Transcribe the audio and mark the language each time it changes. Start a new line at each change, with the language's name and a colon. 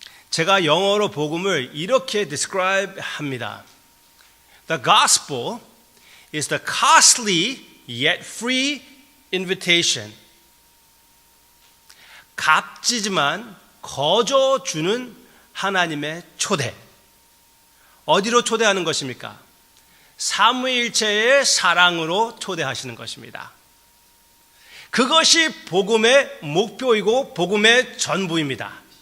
Korean: 제가 영어로 복음을 이렇게 describe 합니다.
English: The gospel is the costly yet free invitation.
Korean: 값지지만 거저 주는 하나님의 초대. 어디로 초대하는 것입니까? 삼위일체의 사랑으로 초대하시는 것입니다. 그것이 복음의 목표이고 복음의 전부입니다.